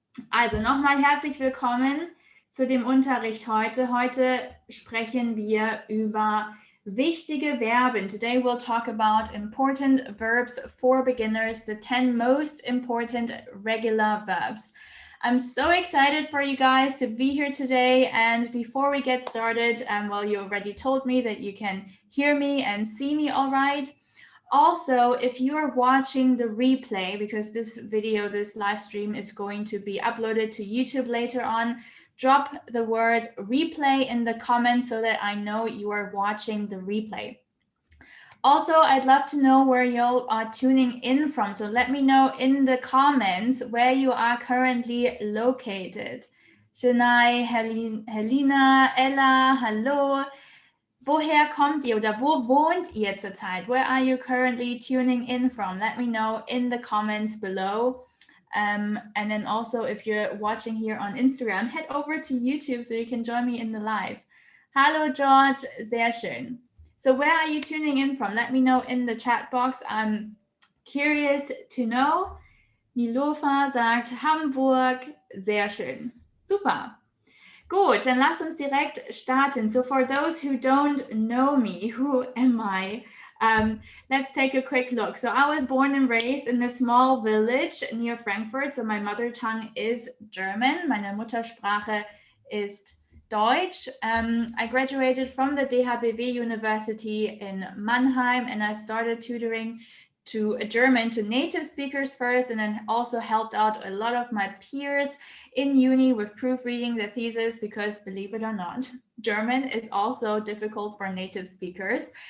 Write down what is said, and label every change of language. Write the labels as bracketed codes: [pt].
[de] Also nochmal herzlich willkommen zu dem Unterricht heute. Heute sprechen wir über wichtige Verben. [en] Today we'll talk about important verbs for beginners, the 10 most important regular verbs. I'm so excited for you guys to be here today. And before we get started, well, you already told me that you can hear me and see me all right. Also, if you are watching the replay, because this video, this live stream is going to be uploaded to YouTube later on, drop the word replay in the comments so that I know you are watching the replay. Also, I'd love to know where you are tuning in from. So let me know in the comments where you are currently located. [de] Shania, Helena, Ella, hallo. Woher kommt ihr oder wo wohnt ihr zurzeit? [en] Where are you currently tuning in from? Let me know in the comments below. And then also, if you're watching here on Instagram, head over to YouTube so you can join me in the live. [de] Hallo George, sehr schön. [en] So where are you tuning in from? Let me know in the chat box. I'm curious to know. [de] Nilofa sagt Hamburg, sehr schön. Super. Gut, dann lass uns direkt starten. [en] So for those who don't know me, who am I? Let's take a quick look. So I was born and raised in a small village near Frankfurt. So my mother tongue is German. [de] Meine Muttersprache ist Deutsch. [en] I graduated from the DHBW University in Mannheim, and I started tutoring to German to native speakers first, and then also helped out a lot of my peers in uni with proofreading the thesis, because believe it or not, German is also difficult for native speakers.